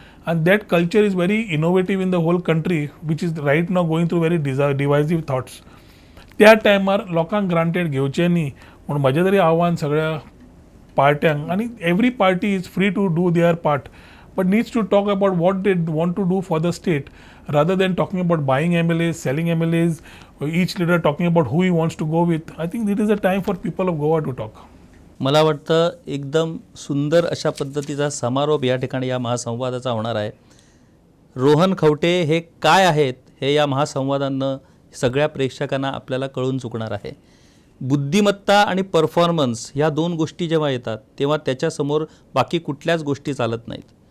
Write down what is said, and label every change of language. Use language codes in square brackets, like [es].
[en] And that culture is very innovative in the whole country, which is right now going through very divisive thoughts. [gom] त्या टायमार लोकांक granted घेवचें न्ही म्हणून म्हजें तरी आव्हान सगळ्या पार्ट्यांक. [en] आनी every party is free to do their part but needs to talk about what they want to do for the state rather than talking about buying MLAs, selling MLAs, each leader talking about who he wants to go with. I think it is a time for people of Goa to talk. [mr] मला वाटतं एकदम सुंदर अशा पद्धतीचा समारोप या ठिकाणी या महासंवादाचा होणार आहे. रोहन खवटे हे काय आहेत हे या महासंवादांनं सगळ्या प्रेक्षकांना आपल्याला कळून चुकणार आहे. बुद्धिमत्ता आणि परफॉर्मन्स ह्या दोन गोष्टी जेव्हा येतात तेव्हा त्याच्यासमोर बाकी कुठल्याच गोष्टी चालत नाहीत.